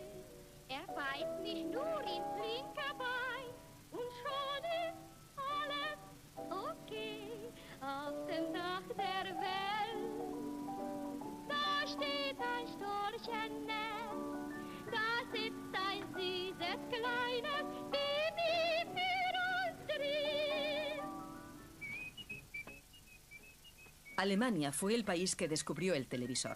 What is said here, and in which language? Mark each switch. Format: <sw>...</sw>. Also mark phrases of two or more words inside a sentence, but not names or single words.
<de>Er beißt nicht nur ins linke Bein und schon ist alles okay. Auf dem Dach der Welt steht ein Storchennest, da sitzt ein süßes kleines Baby für uns drin.</de> <es>Alemania fue el país que descubrió el televisor.</es>